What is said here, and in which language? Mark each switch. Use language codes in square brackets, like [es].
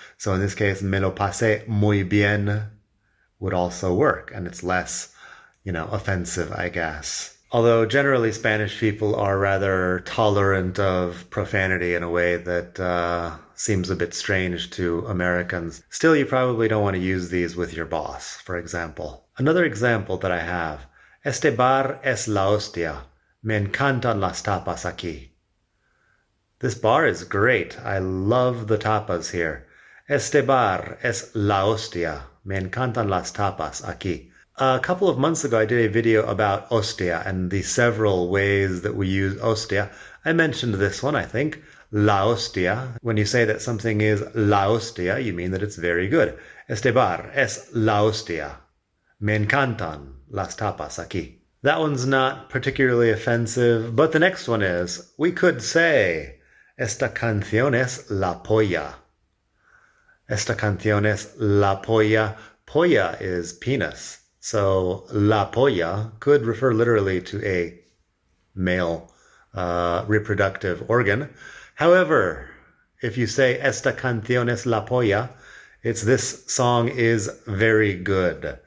[en] So in this case, [es] me lo pasé muy bien [en] would also work, and it's less, offensive, I guess. Although generally Spanish people are rather tolerant of profanity in a way that seems a bit strange to Americans. Still, you probably don't want to use these with your boss, for example. Another example that I have, [es] este bar es la hostia. Me encantan las tapas aquí. [en] This bar is great. I love the tapas here. [es] Este bar es la hostia. Me encantan las tapas aquí. [en] A couple of months ago, I did a video about hostia and the several ways that we use hostia. I mentioned this one, I think. La hostia. When you say that something is la hostia, you mean that it's very good. [es] Este bar es la hostia. Me encantan las tapas aquí. [en] That one's not particularly offensive, but the next one is, we could say, [es] esta canción es la polla. Esta canción es la polla. [en] Polla is penis. So la polla could refer literally to a male reproductive organ. However, if you say [es] esta canción es la polla, [en] it's this song is very good.